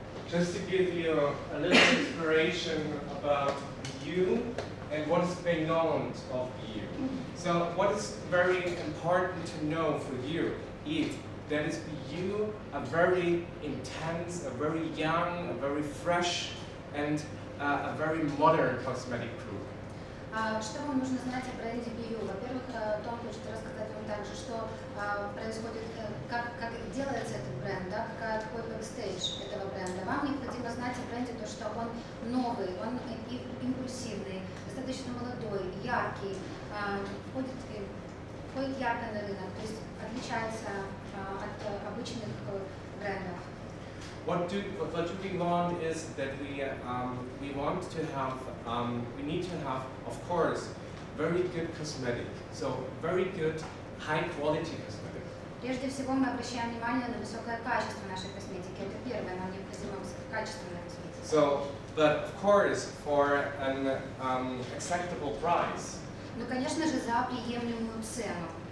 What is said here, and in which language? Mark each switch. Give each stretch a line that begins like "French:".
English: Just to give you a little inspiration about BU and what is beyond of BU. So what is very important to know for you is that is BU a very intense, a very young, a very fresh and a very modern cosmetic group.
Russian: Что вам нужно знать о бренде BU? Во-первых, Том хочет рассказать вам также, что происходит, как делается этот бренд, да, какой бэкстейдж этого бренда. Вам необходимо знать о бренде то, что он новый, он импульсивный, достаточно молодой, яркий, входит ярко на рынок, то есть отличается от обычных брендов.
English: What we want is that we want to have, we need to have, of course, very good cosmetic. So very good, high quality cosmetic.
Russian: Прежде всего мы обращаем внимание на высокое качество нашей косметики. Это первое, нам необходимо качественная косметика.
English: So, but of course, for an acceptable price.
Russian: Ну, конечно же, за приемлемую цену.